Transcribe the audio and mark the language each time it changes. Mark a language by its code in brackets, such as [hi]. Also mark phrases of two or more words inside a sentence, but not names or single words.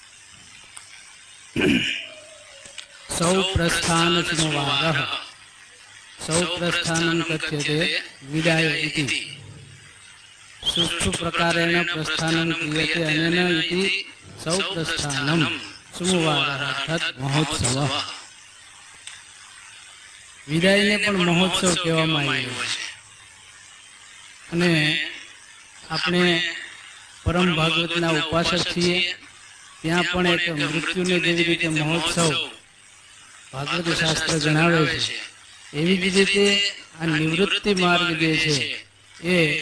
[sa] सौप्रस्थान समवादः. सौप्रस्थानं कथ्यते विदाय इति. सुष्ठु प्रकारेण प्रस्थानं क्रियते अनेन इति सौप्रस्थानं समवादः अर्थात महोत्सवः. [gu] વિદાયને પણ મહોત્સવ કહેવામાં આવ્યો છે. અને આપણે પરમ ભાગવતના ઉપાસક છીએ, ત્યાં પણ એક મૃત્યુને જેવી રીતે મહોત્સવ ભાગવત શાસ્ત્ર જણાવે છે, એવી જ રીતે આ નિવૃત્તિ માર્ગ જે છે એ